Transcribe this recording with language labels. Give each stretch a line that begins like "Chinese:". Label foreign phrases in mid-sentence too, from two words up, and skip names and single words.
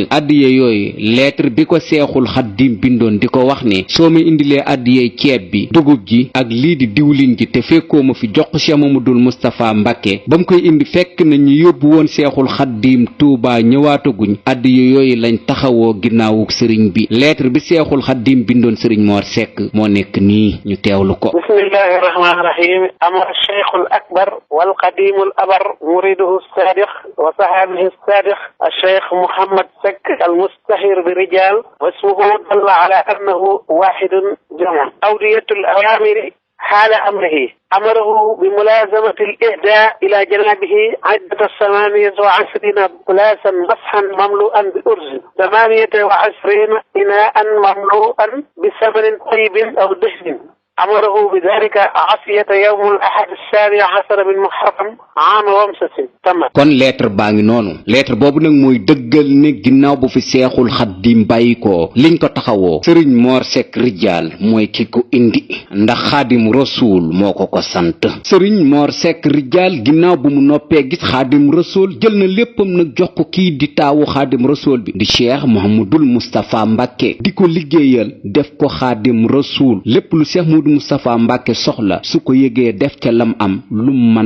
Wolof: àddiye yooyu lettre bi ko seexul xaddiim bindoon di ko wax ne soo ma indilee àddiyey ceeb bi dugub ji ak lii di diwlin ji te fekkoo ma fi jox ko Cheikh Mamadul Moustapha Mbàkke ba mu koy indi fekk na ñu yóbbu woon seexul xaddiim Tuubaa ñëwaataguñ. àddiye yooyu lañ taxawoo ginnaawuk sëriñ bi. lettre bi seexul xaddiim bindoon sëriñ Mor Seck moo nekk nii ñu teewlu ko.
Arabic: بسم الله الرحمن الرحيم. أمر الشيخ الأكبر والقديم الأبر مريده الصادق وصاحبه الصادق الشيخ محمد سك المستهير برجال واسمه دل على أنه واحد جمع أودية الأوامر حال أمره بملازمة الإهداء إلى جنابه عدة 28 بلاسا مسحا مملوءا بأرز 28 إناء مملوءا بثمن طيب أو دهن أمره بذلك عصية يوم الأحد 17 من محرم عام ومسة تم.
Wolof: kon lettre baa ngi noonu. lettre boobu nag mooy dëggal ne ginnaaw bu fi seexul xaddiim bàyyi ko liñ ko taxawoo sëriñ Mor Seck Rijaal mooy ki ko indi ndax xaadim rasuul moo ko sant. sëriñ Mor Seck Rijaal ginnaaw bu mu noppee gis xaadim rasuul jël na léppam nag jox ko kii di taawu xaadim rasuul bi di Cheikh Mouhamadul Moustapha Mbàkke di ko liggéeyal def ko xaadim rasuul lépp lu Cheikh Moustapha Mbàkke soxla su ko yëgee def ca lam am lu mu mën